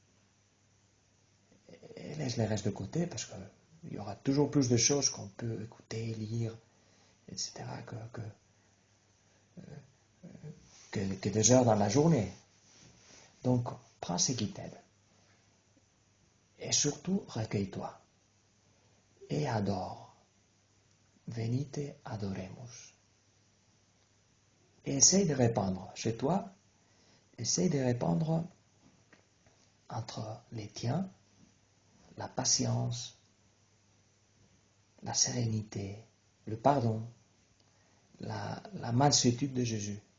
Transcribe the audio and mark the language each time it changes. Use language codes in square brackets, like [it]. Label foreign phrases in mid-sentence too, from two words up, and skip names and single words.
[fr] Et laisse le reste de côté parce qu'il y aura toujours plus de choses qu'on peut écouter, lire, etc. que 2 heures dans la journée. Donc, prends ce qui t'aide. Et surtout, recueille-toi. Et adore. [la] Venite adoremus. [fr] Et essaye de répandre chez toi, essaye de répandre entre les tiens la patience, la sérénité, le pardon, la mansuétude de Jésus.